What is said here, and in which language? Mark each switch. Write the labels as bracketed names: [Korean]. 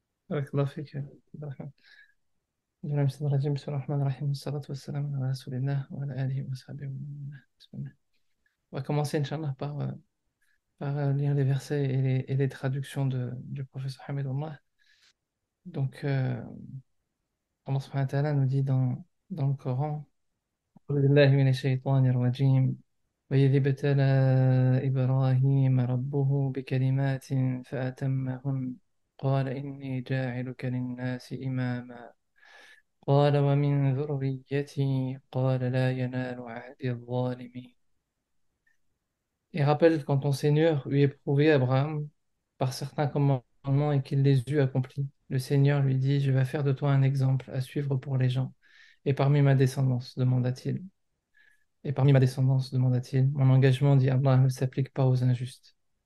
[Arabic] بارك الله فيك عبد الرحمن. بسم الله الرحمن الرحيم بسم الله الرحمن الرحيم والصلاة والسلام على رسول الله وعلى آله وصحبه ومن والاه. بسم الله. [French] On va commencer, Inch'Allah, par lire les versets et les traductions du professeur Hamidullah. Donc, Allah subhanahu wa ta'ala nous dit dans le Coran: [Arabic] أعوذ بالله من الشيطان الرجيم وإذ ابتلى إبراهيم ربه بكلمات فأتمهن قال إني جاعلك للناس إماما قال ومن ذريتي قال لا ينال عهد الظالمين. [French] Et rappelle quand ton Seigneur eut éprouvé Abraham par certains commandements et qu'il les eut accomplis. Le Seigneur lui dit: Je vais faire de toi un exemple à suivre pour les gens. Et parmi ma descendance, demanda-t-il. Et parmi ma descendance, demanda-t-il, mon engagement, dit Allah, ne s'applique pas aux injustes.